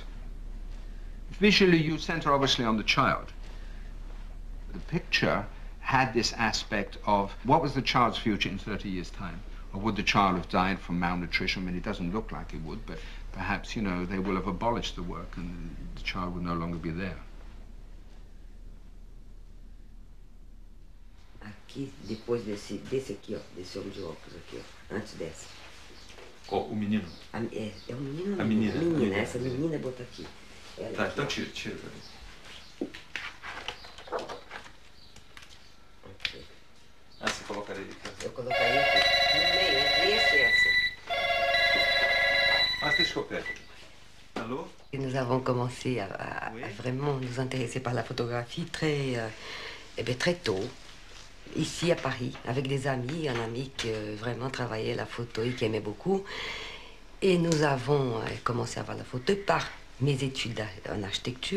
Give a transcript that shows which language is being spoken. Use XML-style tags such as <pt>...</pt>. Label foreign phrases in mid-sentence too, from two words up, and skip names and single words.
<en>Visually, you center obviously on the child. The picture had this aspect of what was the child's future in 30 years' time? Or would the child have died from malnutrition? I mean, it doesn't look like it would, but perhaps, you know, they will have abolished the work and the child will no longer be there.</en> <pt>Aqui, depois desse aqui, ó, desse homem de óculos aqui, ó, antes dessa. O menino? É o menino ou a menina? Menina, essa menina bota aqui. Ela Tá, aqui, então ó. tira pra mim. Ok. Ah, você colocaria aqui. Eu colocaria aqui, no meio, entre esse e essa. Ah, deixa que eu pego.</pt> <fr>Allô? Et nous avons commencé à vraiment nous intéresser par la photographie très tôt. Ici à Paris, avec des amis, un ami qui vraiment travaillait la photo et qui aimait beaucoup. Et nous avons commencé à voir la photo par mes études en architecture.</fr>